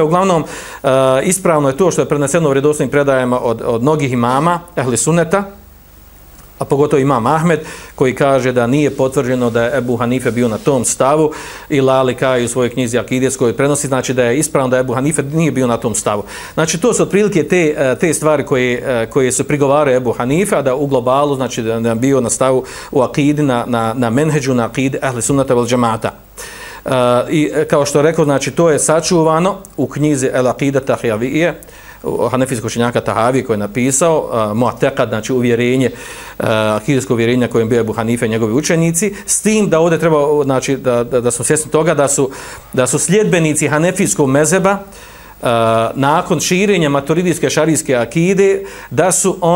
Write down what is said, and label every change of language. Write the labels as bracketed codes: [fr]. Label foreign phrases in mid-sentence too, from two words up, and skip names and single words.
[bs] Uglavnom, ispravno je to što je preneseno u vjerodostojnim predajama od mnogih imama ehli sunneta, a pogotovo imam Ahmed, koji kaže da nije potvrđeno da je Ebu Hanife bio na tom stavu, i Lalika u svojoj knjizi Akideskoj prenosi, znači da je ispravno da Ebu Hanife nije bio na tom stavu. Znači to su otprilike te stvari koje su prigovaraju Ebu Hanife, a da u globalu, znači da je bio na stavu u akidi, na menheđu, na akidi Ahli Sunnata wal Džemata. I kao što rekao, znači to je sačuvano u knjizi El Akida Tahavije, hanefijskog učenjaka Tahavije, koji je napisao mu'teqad, znači uvjerenje, akidsko uvjerenje kojim bio Ebu Hanife i njegovi učenici, s tim da ovdje treba, znači da smo svjesni toga da su sljedbenici hanefijskog mezheba nakon širenja maturidijske šarijske akide, da su